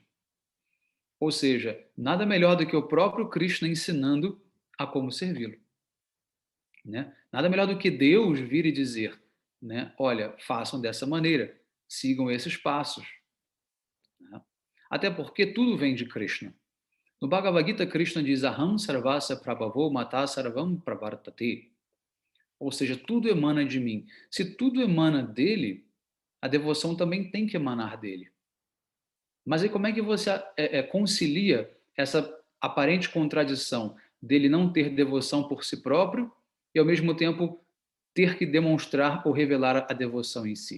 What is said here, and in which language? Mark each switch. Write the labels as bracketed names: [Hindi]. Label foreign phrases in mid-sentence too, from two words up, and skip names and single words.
[Portuguese] Ou seja, nada melhor do que o próprio Krishna ensinando a como servi-lo. Né? Nada melhor do que Deus vir e dizer, né, olha, façam dessa maneira, sigam esses passos. Né? Até porque tudo vem de Krishna. No Bhagavad Gita, Krishna diz, [Sanskrit] अहं सर्वस्य प्रभवो मत सर्वं प्रवर्तते. [Portuguese] Ou seja, tudo emana de mim. Se tudo emana dele, a devoção também tem que emanar dele. Mas aí como é que você concilia essa aparente contradição dele não ter devoção por si próprio e, ao mesmo tempo, ter que demonstrar ou revelar a devoção em si?